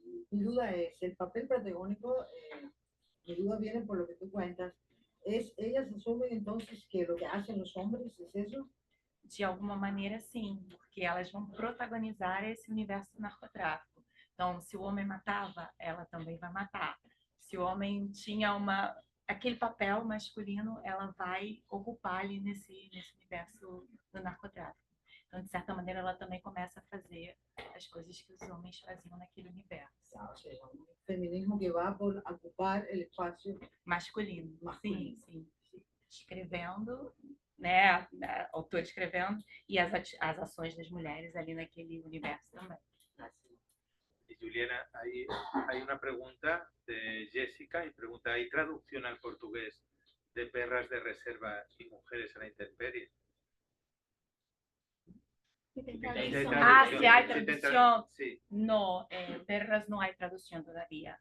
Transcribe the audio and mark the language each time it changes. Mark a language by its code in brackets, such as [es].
[es] Mi duda es, el papel protagónico, mi duda viene por lo que tú cuentas, ellas asumen entonces que lo que hacen los hombres es eso? [pt] De alguma maneira, sim, porque elas vão protagonizar esse universo do narcotráfico. Então, se o homem matava, ela também vai matar. Se o homem tinha aquele papel masculino, ela vai ocupar ali nesse universo do narcotráfico. Então, de certa maneira, ela também começa a fazer as coisas que os homens faziam naquele universo. [es] O sea, un feminismo que va por ocupar el espacio Masculino. masculino. [pt] Sim. Escrevendo, né, autor escrevendo, e as ações das mulheres ali naquele universo também. [es] Y Juliana, hay una pregunta de Jessica y pregunta, ¿hay traducción al portugués de perras de reserva y mujeres a la intemperie? Se hay traducción. Sí, No, perras no hay traducción todavía.